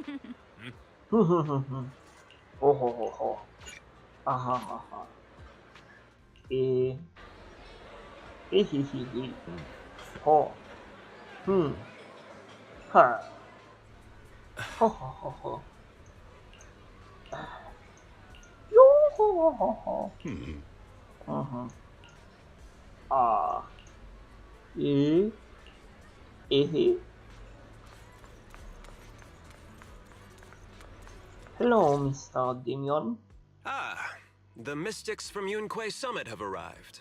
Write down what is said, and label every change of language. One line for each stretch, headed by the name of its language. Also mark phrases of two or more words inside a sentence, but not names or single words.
English: Oh ho ho ho. Ah ha ha ha. Eh. Oh. Ha. Ho ho ho ho. Yo ho ho ho ho. Ah. Eh. Hello, Mr. Damien. Ah, the mystics from Yunque Summit have arrived.